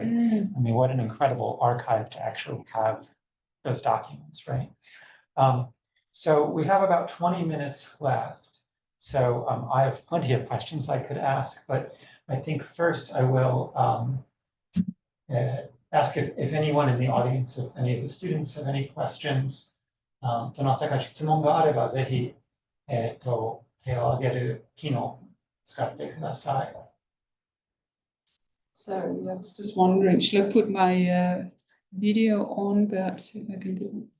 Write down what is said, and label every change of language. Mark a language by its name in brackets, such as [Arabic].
[English] I mean, what an incredible archive to actually have those documents, right? So we have about 20 minutes left. So I have plenty of questions I could ask, but I think first I will ask if anyone in the audience, if any of the students have any questions. [Japanese] どなたか質問があればぜひ、手を挙げる機能を使ってください。 [English] Sorry, I was just wondering, should I put my video on, but see if I can do it.